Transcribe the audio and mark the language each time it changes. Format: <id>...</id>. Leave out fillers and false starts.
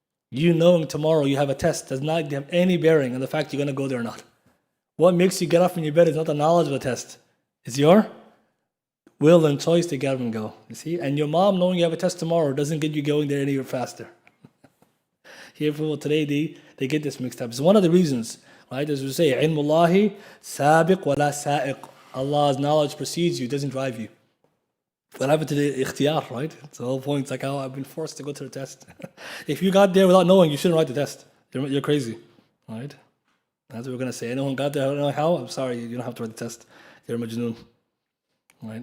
<en>You knowing tomorrow you have a test does not have any bearing on the fact you're going to go there or not. What makes you get up from your bed is not the knowledge of the test. It's your will and choice to get up and go. You see? And your mom knowing you have a test tomorrow doesn't get you going there any faster. Here people today, they get this mixed up. It's one of the reasons, right? As we say,</en> <ar>عِلْمُ اللَّهِ سَابِقْ وَلَا سَائِقْ.</ar> <en>Allah's knowledge precedes you, doesn't drive you. What happened to the ikhtiyar, right? It's the whole point. It's like, oh, I've been forced to go to the test. If you got there without knowing, you shouldn't write the test. You're crazy, right? That's what we're going to say. Anyone got there, I don't know how? I'm sorry, you don't have to write the test. You're majnoon. Right?</en>